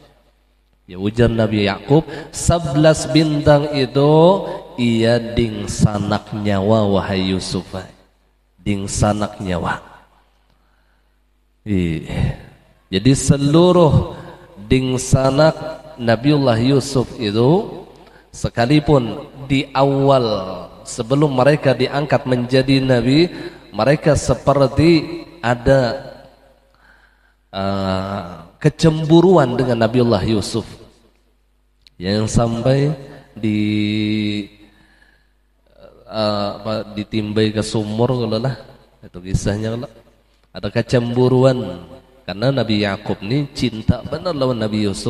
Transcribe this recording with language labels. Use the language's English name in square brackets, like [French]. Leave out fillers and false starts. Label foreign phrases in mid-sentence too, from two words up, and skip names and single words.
[Indonesian] Ya ujar Nabi Ya'qub, 11 bintang itu [Banjar] ia ding sanak nyawa [Indonesian] wahai Yusuf. [Banjar] Ding sanak nyawa. [Indonesian] Jadi seluruh [Banjar] ding sanak [Indonesian] Nabiullah Yusuf itu sekalipun di awal sebelum mereka diangkat menjadi nabi, mereka seperti ada kecemburuan dengan Nabiullah Yusuf yang sampai ditimbai ke sumur kalau lah itu kisahnya kalau ada kecemburuan karena Nabi Ya'qub ini cinta benar lawan Nabi Yusuf.